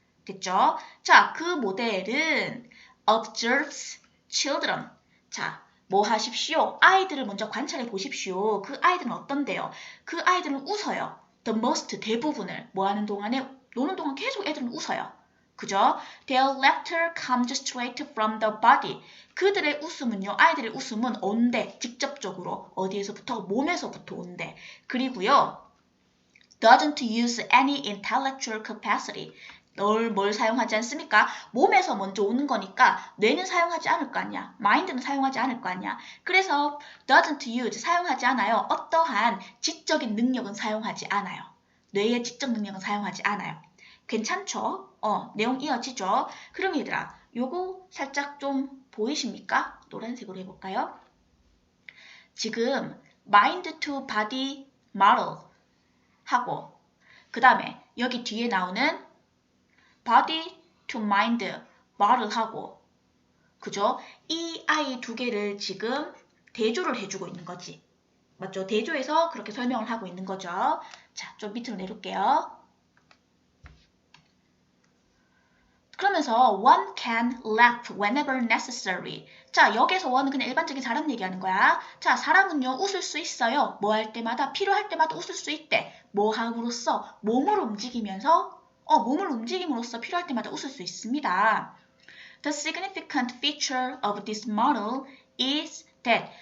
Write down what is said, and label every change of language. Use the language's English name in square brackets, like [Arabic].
[Korean] 됐죠? 자, 그 모델은 [English] observes children. [Korean] 자, 뭐 하십시오? 아이들을 먼저 관찰해 보십시오. 그 아이들은 어떤데요? 그 아이들은 웃어요. [English] The most, [Korean] 대부분을 뭐 하는 동안에 노는 동안 계속 애들은 웃어요. 그죠? [English] Their laughter comes straight from the body. [Korean] 그들의 웃음은요, 아이들의 웃음은 온대, 직접적으로. 어디에서부터? 몸에서부터 온대. 그리고요, [English] doesn't use any intellectual capacity. [Korean] 뭘 사용하지 않습니까? 몸에서 먼저 오는 거니까 뇌는 사용하지 않을 거 아니야. 마인드는 사용하지 않을 거 아니야. 그래서 [English] doesn't use, [Korean] 사용하지 않아요. 어떠한 지적인 능력은 사용하지 않아요. 뇌의 지적 능력은 사용하지 않아요. 괜찮죠? 내용 이어지죠? 그럼 얘들아, 요거 살짝 좀 보이십니까? 노란색으로 해볼까요? 지금 [English] mind to body model [Korean] 하고 그 다음에 여기 뒤에 나오는 [English] body to mind model [Korean] 하고 그죠? 이 아이 두 개를 지금 대조를 해주고 있는 거지. 맞죠? 대조해서 그렇게 설명을 하고 있는 거죠. 자, 좀 밑으로 내릴게요. 그러면서 [English] one can laugh whenever necessary. [Korean] 자, 여기서 one은 그냥 일반적인 사람 얘기하는 거야. 자, 사람은요 웃을 수 있어요. 뭐 할 때마다, 필요할 때마다 웃을 수 있대. 뭐 함으로써? 몸을 움직이면서 몸을 움직임으로써 필요할 때마다 웃을 수 있습니다. [English] The significant feature of this model is that.